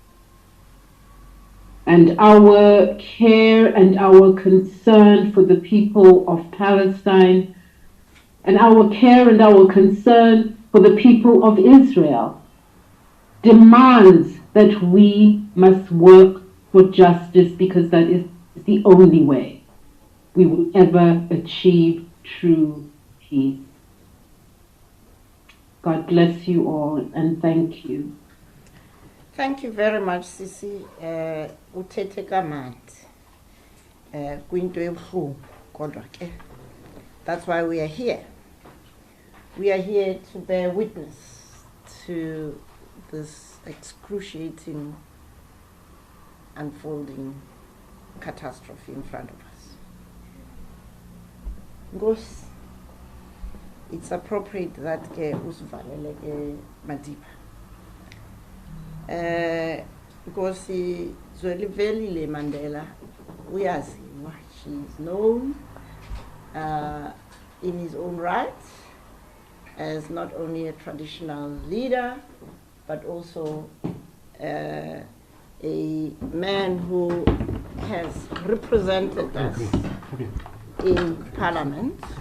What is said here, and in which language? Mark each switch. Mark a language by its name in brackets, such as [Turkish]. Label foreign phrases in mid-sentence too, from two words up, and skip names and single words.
[English] And our care and our concern for the people of Palestine, and our care and our concern for the people of Israel, demands that we must work for justice, because that is the only way we will ever achieve true peace. God bless you all, and thank you. Thank you very much, [Xhosa] Sisi. Uthethe kamandi. Kwinto ebuhlungu kodwa ke. [English] That's why we are here. We are here to bear witness to this excruciating, unfolding catastrophe in front of us. [Xhosa] Nkosi, [English] it's appropriate that [Xhosa] ke usivalele ke Madiba. Nkosi Zwelivelile Mandela, uyaziwa, [English] she's known in his own right as not only a traditional leader, but also a man who has represented us in Parliament.